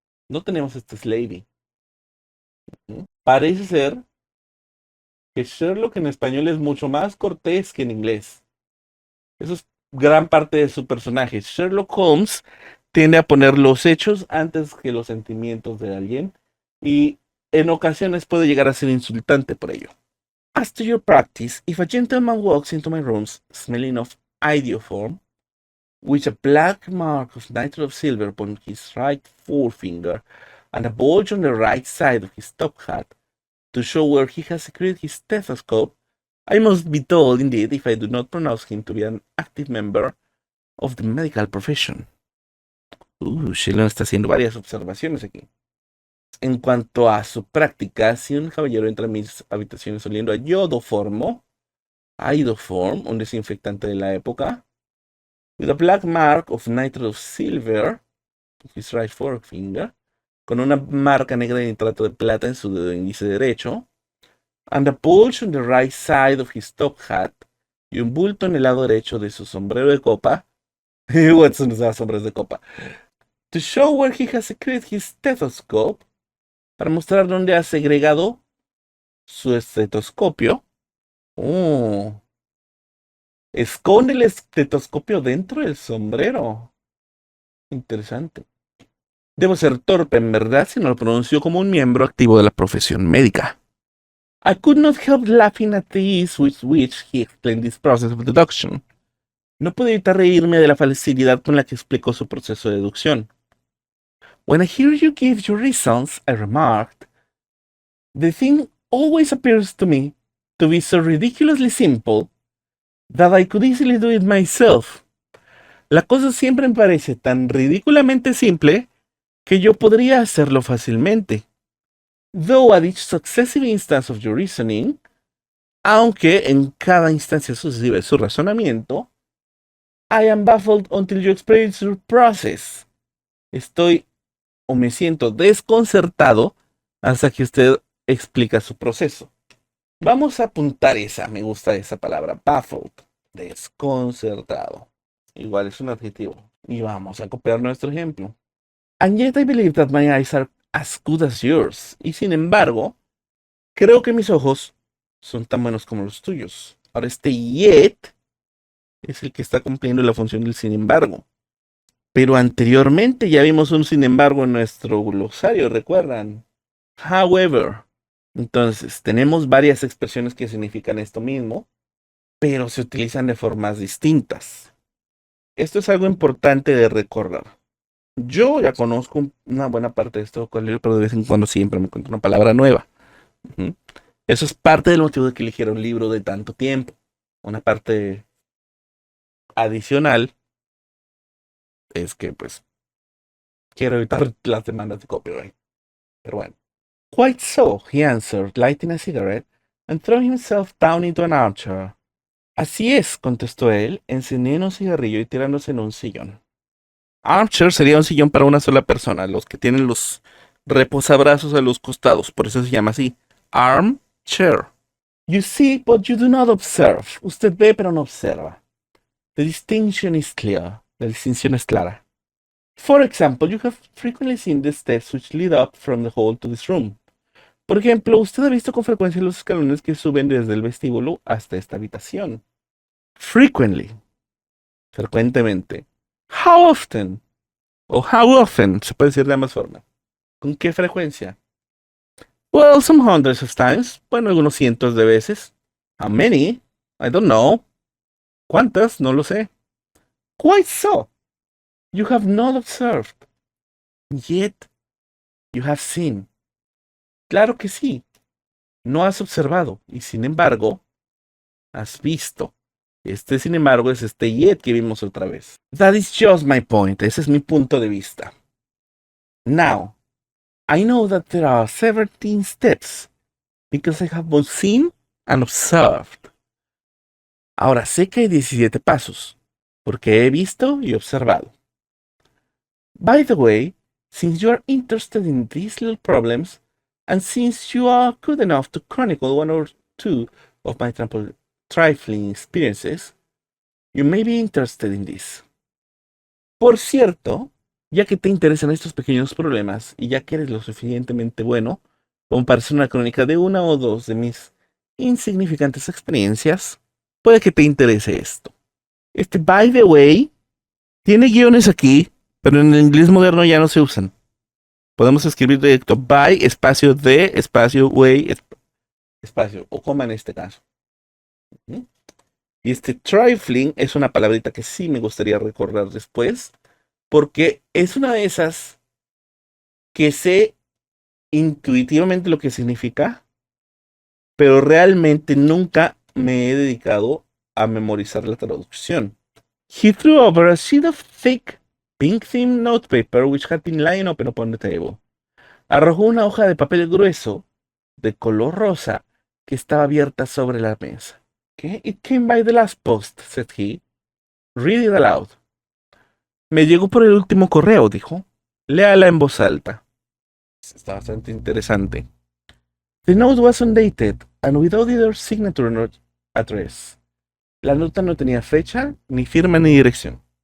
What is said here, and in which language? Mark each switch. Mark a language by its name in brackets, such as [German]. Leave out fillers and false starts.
[Spanish] No tenemos este slavey. Parece ser que Sherlock en español es mucho más cortés que en inglés. Eso es gran parte de su personaje. Sherlock Holmes tiende a poner los hechos antes que los sentimientos de alguien y en ocasiones puede llegar a ser insultante por ello. [English] As to your practice, if a gentleman walks into my rooms smelling of iodoform, with a black mark of nitre of silver upon his right forefinger and a bulge on the right side of his top hat, to show where he has secured his stethoscope, I must be told, indeed, if I do not pronounce him to be an active member of the medical profession. [Spanish] Sheldon está haciendo varias observaciones aquí. En cuanto a su práctica, si un caballero entra en mis habitaciones oliendo a iodoform, un desinfectante de la época, [English] with a black mark of nitre of silver, his right forefinger, [Spanish] con una marca negra de nitrato de plata en su dedo índice derecho, [English] and a bulge on the right side of his top hat, [Spanish] y un bulto en el lado derecho de su sombrero de copa. Watson usaba sombreros de copa. [English] To show where he has secured his stethoscope, [Spanish] para mostrar dónde ha segregado su estetoscopio. Esconde el estetoscopio dentro del sombrero. Interesante. Debo ser torpe, en verdad, si no lo pronuncio como un miembro activo de la profesión médica. [English] I could not help laughing at the ease with which he explained this process of deduction. [Spanish] No pude evitar reírme de la facilidad con la que explicó su proceso de deducción. [English] When I hear you give your reasons, I remarked, the thing always appears to me to be so ridiculously simple that I could easily do it myself. [Spanish] La cosa siempre me parece tan ridículamente simple que yo podría hacerlo fácilmente. [English] Though at each successive instance of your reasoning, [Spanish] aunque en cada instancia sucesiva de su razonamiento, [English] I am baffled until you explain your process. [Spanish] Estoy o me siento desconcertado hasta que usted explica su proceso. Vamos a apuntar esa, me gusta esa palabra, baffled, desconcertado. Igual es un adjetivo. Y vamos a copiar nuestro ejemplo. And yet I believe that my eyes are as good as yours. Y sin embargo, creo que mis ojos son tan buenos como los tuyos. Ahora este yet es el que está cumpliendo la función del sin embargo. Pero anteriormente ya vimos un sin embargo en nuestro glosario, ¿recuerdan? However. Entonces, tenemos varias expresiones que significan esto mismo, pero se utilizan de formas distintas. Esto es algo importante de recordar. Yo ya conozco una buena parte de esto, pero de vez en cuando siempre me encuentro una palabra nueva. Eso es parte del motivo de que eligiera un libro de tanto tiempo. Una parte adicional es que, pues, quiero evitar las demandas de copyright. Pero bueno. [English] Quite so, he answered, lighting a cigarette and throwing himself down into an armchair. [Spanish] Así es, contestó él, encendiendo un cigarrillo y tirándose en un sillón. Armchair sería un sillón para una sola persona, los que tienen los reposabrazos a los costados, por eso se llama así, armchair. [English] You see, but you do not observe. [Spanish] Usted ve, pero no observa. [English] The distinction is clear. [Spanish] La distinción es clara. [English] For example, you have frequently seen the steps which lead up from the hall to this room. [Spanish] Por ejemplo, usted ha visto con frecuencia los escalones que suben desde el vestíbulo hasta esta habitación. [English] Frequently, frecuentemente. How often? [Spanish] O how often, se puede decir de ambas formas. ¿Con qué frecuencia? [English] Well, some hundreds of times. [Spanish] Bueno, algunos cientos de veces. [English] How many? I don't know. [Spanish] ¿Cuántas? No lo sé. [English] Quite so. You have not observed. Yet you have seen. [Spanish] Claro que sí. No has observado. Y sin embargo, has visto. Este, sin embargo, es este yet que vimos otra vez. [English] That is just my point. [Spanish] Ese es mi punto de vista. [English] Now, I know that there are 17 steps because I have both seen and observed. [Spanish] Ahora sé que hay 17 pasos porque he visto y observado. [English] By the way, since you are interested in these little problems, and since you are good enough to chronicle one or two of my trifling experiences, you may be interested in this. [Spanish] Por cierto, ya que te interesan estos pequeños problemas y ya que eres lo suficientemente bueno como para hacer una crónica de una o dos de mis insignificantes experiencias, puede que te interese esto. Este, by the way, tiene guiones aquí, pero en el inglés moderno ya no se usan. Podemos escribir directo by, espacio de, espacio way, espacio, o coma en este caso. Y este trifling es una palabrita que sí me gustaría recordar después, porque es una de esas que sé intuitivamente lo que significa, pero realmente nunca me he dedicado a memorizar la traducción. [English] He threw over a sheet of thick, pink-themed notepaper which had been lying open upon the table. [Spanish] Arrojó una hoja de papel grueso, de color rosa, que estaba abierta sobre la mesa. [English] Okay? It came by the last post, said he. Read it aloud. [Spanish] Me llegó por el último correo, dijo. Léala en voz alta. Está bastante interesante. [English] The note was undated and without either signature nor address. [Spanish] La nota no tenía fecha, ni firma, ni dirección.